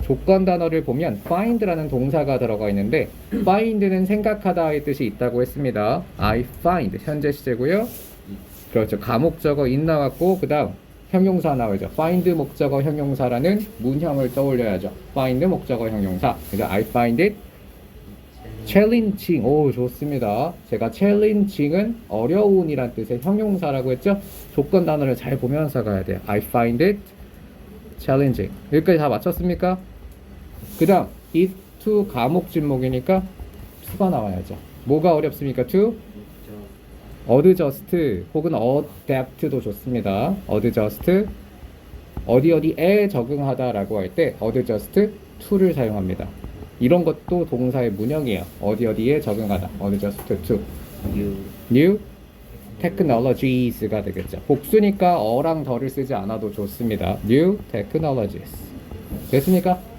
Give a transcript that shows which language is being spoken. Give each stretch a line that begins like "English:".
Korean: 조건 단어를 보면 find라는 동사가 들어가 있는데 find는 생각하다의 뜻이 있다고 했습니다.
English: I find
Korean: 현재 시제고요. 그렇죠. 가목적어 in 나왔고 그 다음 형용사 나오죠. find 목적어 형용사라는 문형을 떠올려야죠. find 목적어 형용사.
English: 그래서 I find it challenging.
Korean: 오 좋습니다. 제가 challenging은 어려운이란 뜻의 형용사라고 했죠. 조건 단어를 잘 보면서 가야 돼요.
English: I find it challenging.
Korean: 여기까지 다 맞췄습니까? 그 다음 it to 과목 진목이니까 to가 나와야죠. 뭐가 어렵습니까? to adjust 혹은 adapt도 좋습니다. adjust 어디에 적응하다 라고 할 때 adjust to를 사용합니다. 이런 것도 동사의 문형이에요. 어디에 적응하다
English: adjust to new technologies
Korean: 가 되겠죠. 복수니까 어랑 더를 쓰지 않아도 좋습니다. new technologies 됐습니까?